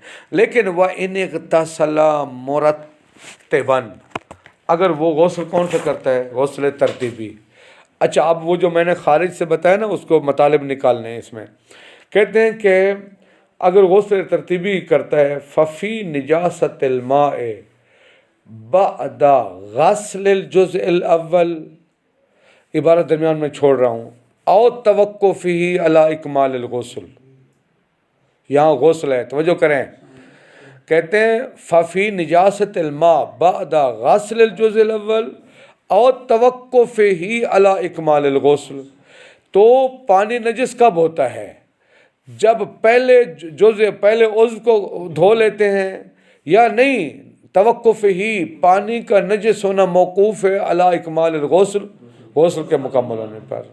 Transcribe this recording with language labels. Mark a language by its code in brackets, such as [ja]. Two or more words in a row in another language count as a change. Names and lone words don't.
[hi] लेकिन वह [ar] إن اغتسل مرتبا, [hi] अगर वो गौसल कौन सा करता है, गौसल तरतीबी। अच्छा, अब वो जो मैंने खारिज से बताया ना, उसको मतालिब निकालने हैं। इसमें कहते हैं कि अगर गौसल तरतीबी करता है, [ar] ففي نجاسة الماء بعد غسل الجزء الأول, [hi] इबारत दरमियान में छोड़ रहा हूँ, [ar] أو توقفه على إكمال الغسل. [hi] यहाँ गुस्ल है, तवज्जो करें। कहते हैं [ar] ففي نجاسة الماء بعد غسل الجزء الأول أو توقفه على إكمال الغسل. [hi] तो पानी नजिस कब होता है, जब पहले पहले उज़्व को धो लेते हैं, या नहीं, तवक्कुफ़ ही पानी का नजिस होना मौकूफ़ है [ar] على إكمال الغسل, [hi] गुस्ल के मुकम्मल होने पर।